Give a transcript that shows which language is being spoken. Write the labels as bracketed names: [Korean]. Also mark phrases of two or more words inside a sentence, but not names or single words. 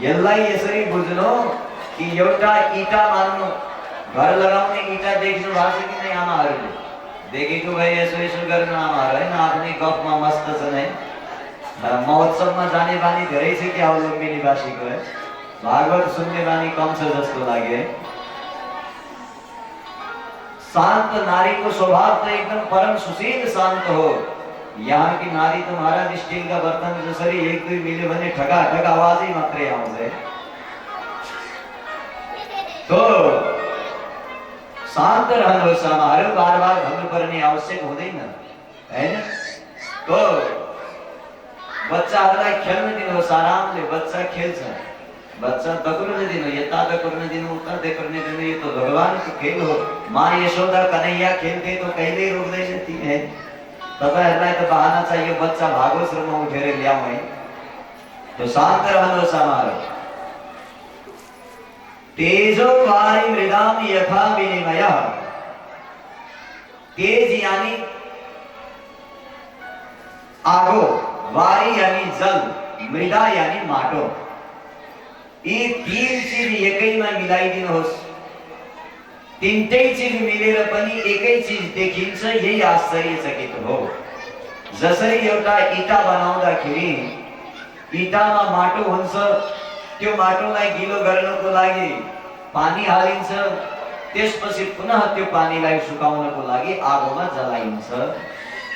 [Nepali] यसलाई यसरी बुझ्नु कि एउटा इटा मान्नु, घर लगाउने इटा देख्नु भएको छ कि नै आमाहरूले? देखेको भए यसो यसो गर्नु आमाहरू हैन, आफ्नै गफमा मस्त छन् है। महोत्सवमा जाने बानी धेरै छ क्या हो लुम्बिनी निवासीको है, भागवत सुन्ने बानी कम छ जस्तो लाग्यो है। शांत नारी को स्वभाव तो एकदम परम सुशील शांत हो। [Hindi] यहाँ की नारी तो [Nepali] महाराज [Hindi] स्टील का बर्तन [Nepali] जसरी एक दुई मिले भने ठगा ठग आवाज ही मात्रै आउँछ। तो शांत रहनुहोस् आमाहरू, बार बार भन्नुपर्ने आवश्यक हुँदैन हैन। तो बच्चाहरूलाई खेल्न दिनुहोस् आरामले, बच्चा खेल्छ। बच्चा दकुर्न दिनु, यता दकुर्न दिनु, उता दकुर्न दिनु, [Hindi] ये तो [Nepali] भगवान को खेल हो। माँ यशोदा कन्हैया खेल्थे तो कहिले रोक्दैन ती है। तपाईहरुलाई त बहाना चाहियो बच्चा भागोस् र म उठेर ल्याऊ है। तो शान्त रहनुहोस् आमाहरू। [Sanskrit] तेजो वारि मृदाम यथा विनिमयः, [Nepali] तेज यानी आगो, वारी यानी जल, मृदा यानी माटो, यी तीन चीज एकैमा मिलाइदिनुहोस्। तीनटै चीज मिलेर पनि एकै चीज देखिन्छ, यही आश्चर्यचकित हो। जसरी एउटा इटा बनाउँदाखेरि इटामा माटो हुन्छ, त्यो माटोलाई गिलो गर्नको लागि पानी हालिन्छ, त्यसपछि पुनः त्यो पानीलाई सुकाउनको लागि आगोमा जलाइन्छ।